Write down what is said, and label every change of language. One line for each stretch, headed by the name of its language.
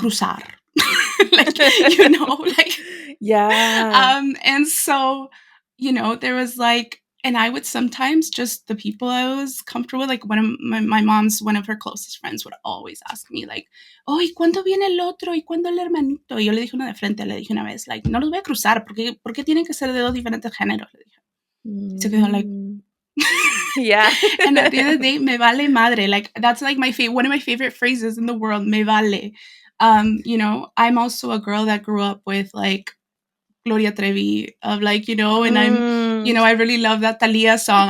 English: cruzar. like, like, Yeah. and so, there was like, and I would sometimes just the people I was comfortable with, like one of my mom's, one of her closest friends would always ask me like, oh, ¿y cuándo viene el otro?
Spanish: ¿Y cuándo el hermanito? Y yo le dije una de frente, le dije una vez, like, no los voy a cruzar, ¿por qué tienen que ser de dos diferentes géneros? Le dije. Y se quedó like,
English: Mm. Yeah. and at the end of the day, me vale madre. Like that's like one of my favorite phrases in the world, me vale. I'm also a girl that grew up with like Gloria Trevi of like, and Mm. I really love that Thalia song.